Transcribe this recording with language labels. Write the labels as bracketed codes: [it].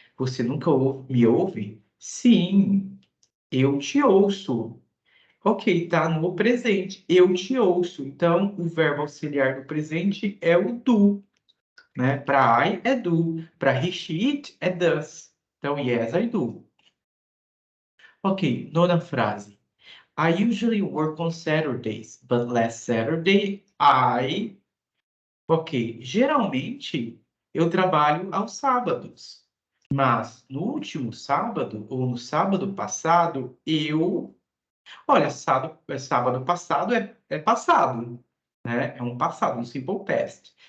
[pt] Você nunca me ouve? Sim, eu te ouço. Ok, tá no presente. Eu te ouço. Então o verbo auxiliar do presente é o do, né? Para I é do, para he, she, it é does. Então [en] yes, I do. [pt] Ok, nona frase. [en] I usually work on Saturdays, but last Saturday I. [pt] Ok, geralmente eu trabalho aos sábados, mas no último sábado ou no sábado passado eu. Olha, sábado passado é passado, né? É um passado, um simple past.